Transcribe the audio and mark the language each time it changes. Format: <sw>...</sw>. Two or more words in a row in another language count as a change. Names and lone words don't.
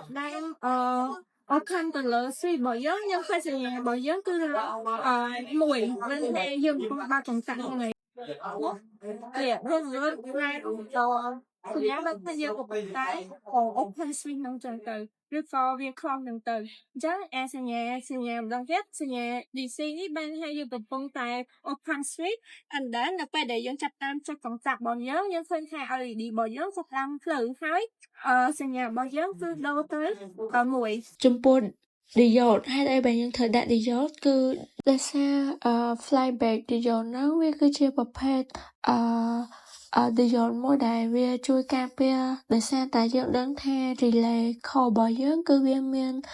<km>ផ្ដើមopen ទៅលើ switch របស់យើងឃើញសញ្ញារបស់យើងគឺ1មិនថាយើងកំពុងបើកកុងតាក់ហ្នឹង ហើយយើងសញ្ញាបើថាយើងកំពុងតែ</km> <en>open switch</en> <km>ហ្នឹងចឹងទៅឬក៏វា close ហ្នឹងទៅអញ្ចឹងសញ្ញាម្ដងទៀតសញ្ញា DC នេះបានថាយើងកំពុងតែ</km> <en>open switch and then</en> <km>នៅពេលដែលយើងចាប់តាមចុចកុងតាក់របស់យើងឃើញថា LED របស់យើងចាប់តាមភ្លឺហើយសញ្ញារបស់យើងគឺដូរទៅ1 ចំពោះ diode ហេតុអីបើយើងត្រូវដាក់ diode គឺដោយសារ</km> <en>flyback diode</en> <km>ហ្នឹងវាគឺជាប្រភេទdiode មួយដែលវាជួយការពារដោយសារតែយើងដឹងថា</km> <en>relay core</en> <km>របស់យើងគឺវាមាន</km>